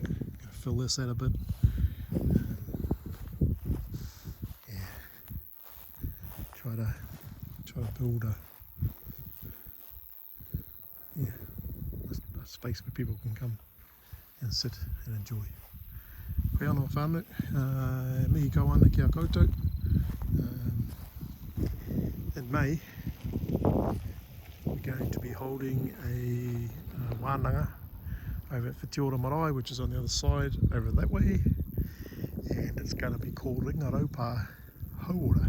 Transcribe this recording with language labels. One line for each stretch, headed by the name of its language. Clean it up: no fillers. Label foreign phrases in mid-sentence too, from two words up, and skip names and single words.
English: Gonna fill this out a bit. Try to build a space where people can come and sit and enjoy.
Māori: Koe anō whānau, mihi kau ana ki a koutou.
English: In May, we're going to be holding a wānanga over at Whitiora Marae, which is on the other side, over that way, and it's going to be called Ringaraupa Hauora.